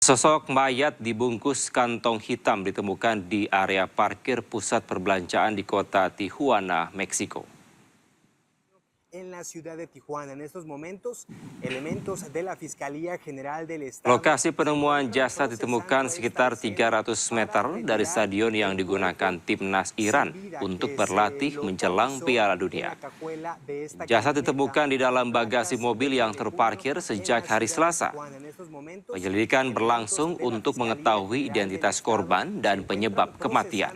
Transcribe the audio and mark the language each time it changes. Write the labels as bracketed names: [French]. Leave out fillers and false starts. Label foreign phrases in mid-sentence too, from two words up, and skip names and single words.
[Indonesian] Sosok mayat dibungkus kantong hitam ditemukan di area parkir pusat perbelanjaan di kota Tijuana, Meksiko. [Spanish] En la ciudad de Tijuana. En estos momentos, elementos de la Fiscalía General del Estado. [Indonesian] Lokasi penemuan jasad ditemukan sekitar 300 meter dari stadion yang digunakan timnas Iran untuk berlatih menjelang Piala Dunia. Jasad ditemukan di dalam bagasi mobil yang terparkir sejak hari Selasa. Penyelidikan berlangsung untuk mengetahui identitas korban dan penyebab kematian.